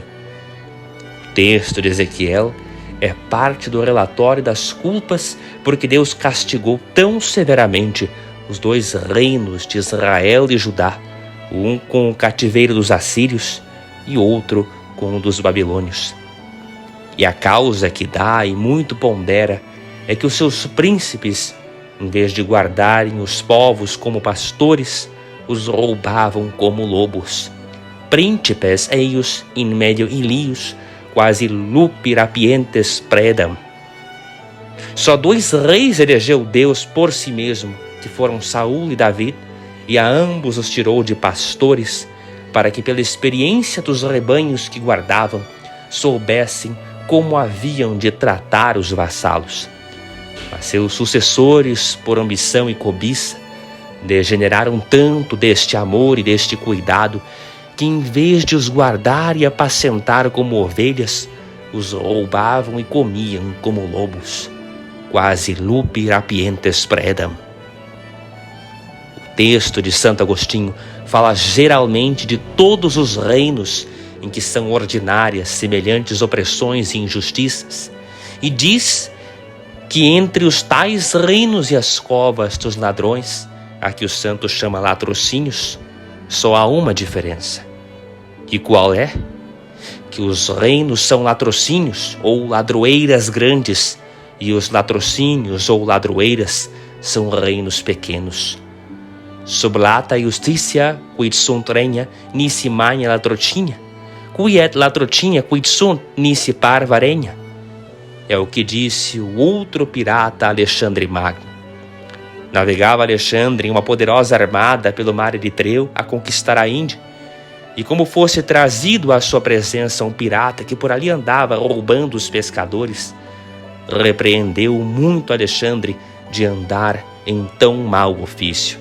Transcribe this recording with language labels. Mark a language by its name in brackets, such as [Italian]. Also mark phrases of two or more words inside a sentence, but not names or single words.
[Portuguese] O texto de Ezequiel é parte do relatório das culpas porque Deus castigou tão severamente os 2 reinos de Israel e Judá, um com o cativeiro dos assírios e outro com o dos babilônios. E a causa que dá e muito pondera é que os seus príncipes, em vez de guardarem os povos como pastores, os roubavam como lobos. [Latin] Príncipes eius in medio ilius, quasi lupi rapientes predam. [Portuguese] Só 2 reis elegeu Deus por si mesmo, que foram Saul e David, e a ambos os tirou de pastores, para que pela experiência dos rebanhos que guardavam, soubessem como haviam de tratar os vassalos. Mas seus sucessores, por ambição e cobiça, degeneraram tanto deste amor e deste cuidado, que em vez de os guardar e apacentar como ovelhas, os roubavam e comiam como lobos, [Latin] quasi lupi rapientes predam. [Portuguese] O texto de Santo Agostinho fala geralmente de todos os reinos em que são ordinárias semelhantes opressões e injustiças, e diz que entre os tais reinos e as covas dos ladrões, a que o santo chama latrocínios, só há uma diferença. E qual é? Que os reinos são latrocínios ou ladroeiras grandes, e os latrocínios ou ladroeiras são reinos pequenos. [Latin] Sublata justitia quid sunt regna nisi magna latrocinha, qui et latrocinha quid sunt nisi parva regna. [Portuguese] É o que disse o outro pirata Alexandre Magno. Navegava Alexandre em uma poderosa armada pelo mar Eritreu a conquistar a Índia, e como fosse trazido à sua presença um pirata que por ali andava roubando os pescadores, repreendeu muito Alexandre de andar em tão mau ofício.